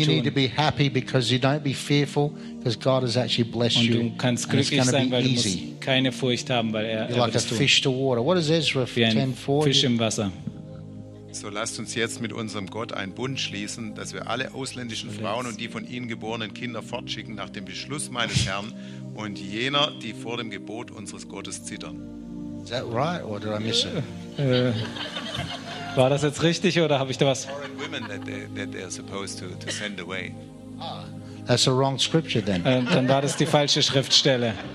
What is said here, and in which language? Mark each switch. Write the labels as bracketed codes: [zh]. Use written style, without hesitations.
[en] And you need to be happy because you don't be fearful because God has actually blessed you. [de] Und du kannst glücklich sein, weil du musst keine Furcht haben, weil er wird es tun. [en] Like a fish to water. What is Ezra 10:4? [de] Fisch im Wasser. So lasst uns jetzt mit unserem Gott einen Bund schließen, dass wir alle ausländischen Frauen und die von ihnen geborenen Kinder fortschicken nach dem Beschluss meines Herrn und jener, die vor dem Gebot unseres Gottes zittern. [en] Is that right or did I miss it? [de] War das jetzt richtig oder habe ich da was? [en] Foreign women that they are supposed to send away. That's a wrong scripture then. [de] Dann war das die falsche Schriftstelle.